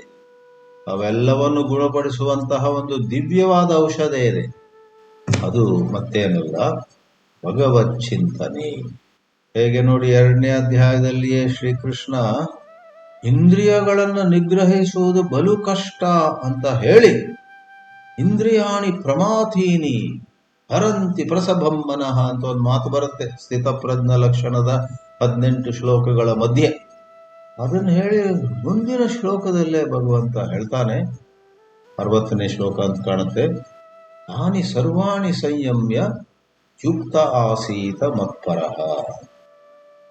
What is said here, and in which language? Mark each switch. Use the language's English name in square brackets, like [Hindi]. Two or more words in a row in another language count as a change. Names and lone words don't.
[Kannada] ಅವೆಲ್ಲವನ್ನು ಗುಣಪಡಿಸುವಂತಹ ಒಂದು ದಿವ್ಯವಾದ ಔಷಧ ಇದೆ. ಅದು ಮತ್ತೇನಲ್ಲ, ಭಗವತ್ ಚಿಂತನೆ. ಹೇಗೆ ನೋಡಿ, 2ನೇ ಅಧ್ಯಾಯದಲ್ಲಿಯೇ ಶ್ರೀಕೃಷ್ಣ ಇಂದ್ರಿಯಗಳನ್ನು ನಿಗ್ರಹಿಸುವುದು ಬಲು ಕಷ್ಟ ಅಂತ ಹೇಳಿ, [Sanskrit] ಇಂದ್ರಿಯಾಣಿ ಪ್ರಮಾಥೀನಿ ಹರಂತಿ ಪ್ರಸಭಂ ಮನಃ [Kannada] ಅಂತ ಒಂದು ಮಾತು ಬರುತ್ತೆ ಸ್ಥಿತಪ್ರಜ್ಞ ಲಕ್ಷಣದ 18 ಶ್ಲೋಕಗಳ ಮಧ್ಯೆ. ಅದನ್ನು ಹೇಳಿ ಮುಂದಿನ ಶ್ಲೋಕದಲ್ಲೇ ಭಗವಂತ ಹೇಳ್ತಾನೆ, 60ನೇ ಶ್ಲೋಕ ಅಂತ ಕಾಣುತ್ತೆ, [Sanskrit] ತಾನಿ ಸರ್ವಾಣಿ ಸಂಯಮ್ಯ ಯುಕ್ತ ಆಸೀತ ಮತ್ಪರಃ.